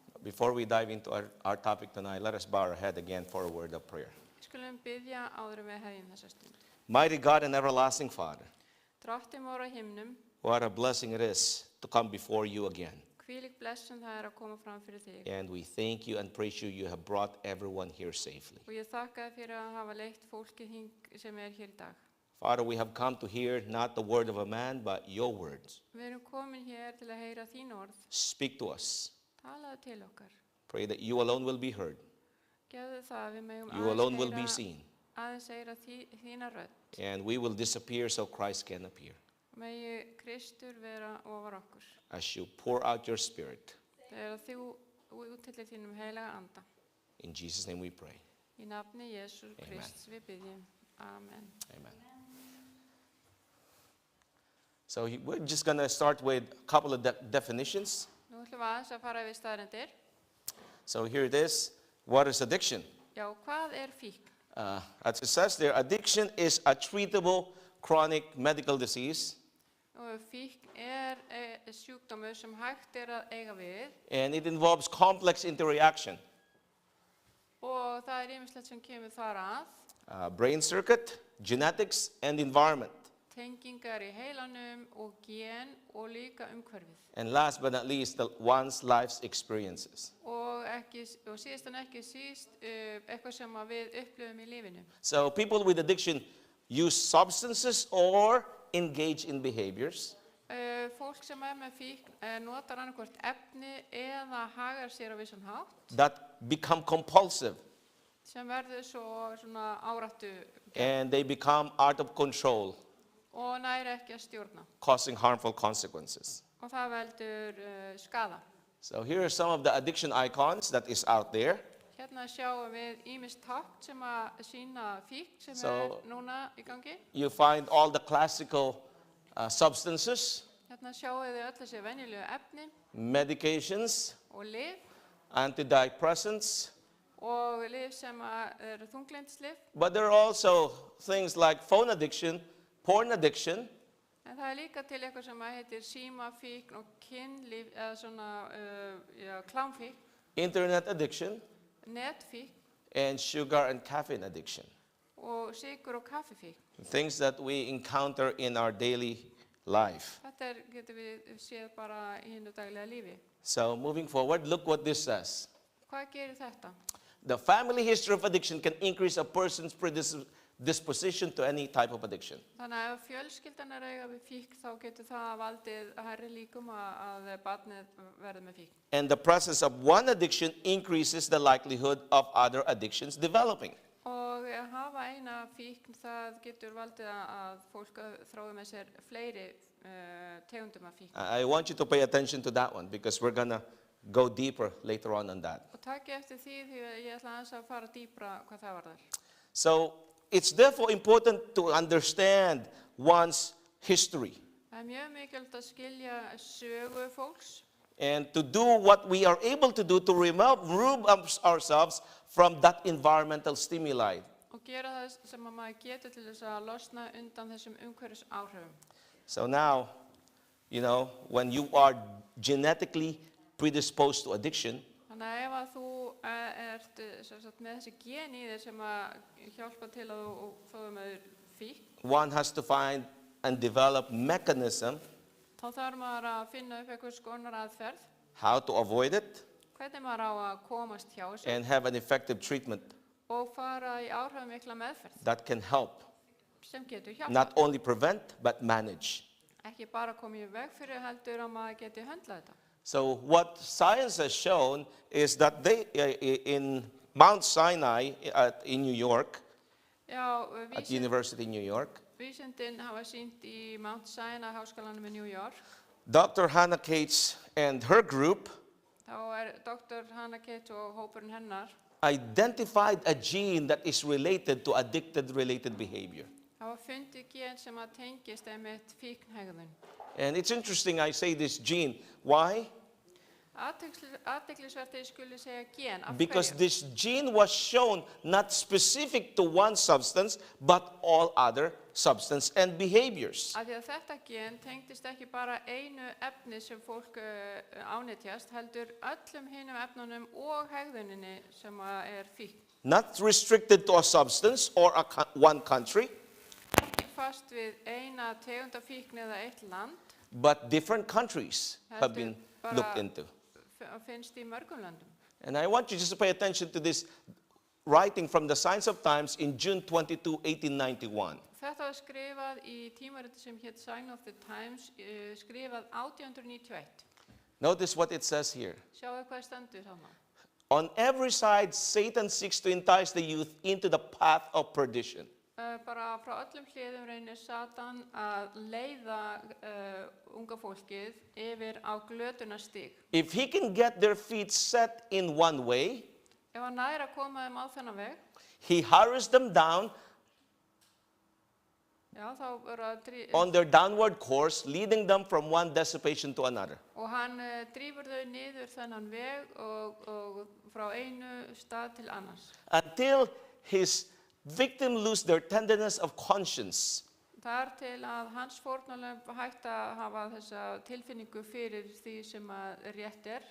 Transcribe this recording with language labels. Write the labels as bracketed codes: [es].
[en] Before we dive into our topic tonight, let us bow our head again for a word of prayer. [is] Skulum biðja áður en við hefjum þessa stund. [en] Mighty God and everlasting Father, [is] Drottinn vor á himnum, [en] what a blessing it is to come before you again. [is] hvílík blessun það er að koma fram fyrir þig. [en] And we thank you and praise you. You have brought everyone here safely. [is] Og ég þakka þér fyrir að hafa leitt fólkið hing sem er hér í dag. [en] Father, we have come to hear not the word of a man, but your words. [is] Við erum komin hér til að heyra þín orð. [en] Speak to us. [is] Talaðu til okkar. [en] Pray that you alone will be heard. [is] Gefðu það að við megum [en] You alone will be seen. [is] aðeins heyra þína rödd. [en] And we will disappear so Christ can appear. [is] Megi Kristur vera ofar okkur. [en] As you pour out your spirit. [is] Þegar þú úttillir þínum heilaga anda. [en] In Jesus' name we pray. [is] Í nafni Jesú [en] Amen. [is] Krist við biðjum. Amen. [en] Amen. So we're just going to start with a couple of definitions. [is] Nú ætlum við aðeins að fara við staðreyndir. [en] So here it is. What is addiction? [is] Já, hvað er fíkn? [en] As it says there, addiction is a treatable chronic medical disease. [is] Og fíkn er sjúkdómur sem hægt er að eiga við. [en] And it involves complex interaction. [is] Og það er ýmislegt sem kemur þar að. [en] Brain circuit, genetics, and environment. [is] Tengingar í heilanum og gen og líka umhverfið. [en] And last but not least, one's life's experiences. [is] Og síðast en ekki síst, eitthvað sem að við upplifum í lífinu. [en] So people with addiction use substances or engage in behaviors [is] Fólk sem er með fíkn notar annarkvort efni eða hagar sér á vissan hátt [en] that become compulsive [is] sem verður svo svona áráttu [en] and they become out of control, [is] og næri ekki að stjórna. [en] causing harmful consequences. [is] Og það veldur skaða. [en] So here are some of the addiction icons that is out there. [is] Hérna sjáum við ýmist tákn sem að sýna fíkn sem [en] So- [is] núna í gangi. [en] You find all the classical substances, [is] Hérna sjáum við öll þessi venjulegu efni [en] medications, [is] og lyf [en] antidepressants, [is] og lyf sem eru þunglyndislyf. [en] but there are also things like phone addiction, porn addiction, [is] En það er líka til eitthvað sem heitir símafíkn og kynlíf eða svona klámfíkn, [en] internet addiction, [is] netfíkn [en] and sugar and caffeine addiction. [is] og sykur og kaffifíkn. [en] Things that we encounter in our daily life. [is] Þetta getur við séð bara í hinnu daglega lífi. [en] So moving forward, look what this says. [is] Hvað gerir þetta? [en] The family history of addiction can increase a person's predisposition to any type of addiction. [is] Þannig að ef fjölskyldan er eiga við fíkn þá getur það valdið hærri líkum að barnið verði með fíkn. [en] And the presence of one addiction increases the likelihood of other addictions developing. [is] Og að hafa eina fíkn það getur valdið að fólk þrói með sér fleiri tegundum af fíkn. [en] I want you to pay attention to that one because we're going to go deeper later on that. [is] Og takk eftir því að ég ætla aðeins að fara dýpra hvað það varðar. [en] So it's therefore important to understand one's history [is] Það er mjög mikilvægt að skilja sögu fólks [en] and to do what we are able to do to remove ourselves from that environmental stimuli. [is] og gera það sem að maður getur til þess að losna undan þessum umhverfis áhrifum. [en] So now, when you are genetically predisposed to addiction, [is] Þannig að ef að þú ert með þessi gen í þér sem að hjálpa til að þú fáið með fíkn, [en] one has to find and develop mechanism [is] þá þarf maður að finna upp einhvers konar aðferð, [en] how to avoid it [is] hvernig maður á að komast hjá þessu [en] and have an effective treatment [is] og fara í áhrifamikla meðferð [en] that can help [is] sem getur hjálpa. [en] not only prevent but manage. [is] Ekki bara koma í veg fyrir heldur að maður geti höndlað þetta. [en] So what science has shown is that in Mount Sinai in New York, [is] Já, [en] at the University in New York, [is] vísindin hafa sýnt í Mount Sinai háskólanum í New York. [en] Dr. Hannah Cates and her group [is] Þá Dr. Hannah Cates og hópurinn hennar [en] identified a gene that is related to addicted-related behavior. [is] hafa fundið gen sem að tengist einmitt fíknhegðun. [en] And it's interesting I say this gene. Why? [is] Athyglisvert að ég skuli segja gen. Af [en] Because [is] hverju? [en] this gene was shown not specific to one substance, but all other substance and behaviors. [is] Af því að þetta gen tengdist ekki bara einu efni sem fólk ánetjast, heldur öllum hinum efnunum og hegðuninni sem að fíkn. [en] Not restricted to a substance or one country, [is] Ekki fast við eina tegund af fíkn eða eitt land, [en] but different countries have been looked into. [is] Finnst í mörgum löndum. [en] And I want you just to pay attention to this writing from the Science of Times in June 22, 1891. [is] Þetta var skrifað í tímariti sem hét Sign of the Times, skrifað 1891. [en] Notice what it says here. [is] Sjáu hvað stendur þarna. [en] On every side, Satan seeks to entice the youth into the path of perdition. [is] Bara frá öllum hliðum reynir Satan að leiða unga fólkið yfir á glötunarstig. [en] If he can get their feet set in one way, [is] Ef hann nær að koma þeim á þennan veg, [en] he hurries them down [is] já, þá verður [en] on their downward course, leading them from one dissipation to another. [is] og hann drífur þau niður þennan veg og frá einu stað til annars. [en] Until his victim lose their tenderness of conscience [is] Þar til að hans fórnarlömb hægt að hafa þessa tilfinningu fyrir því sem að rétt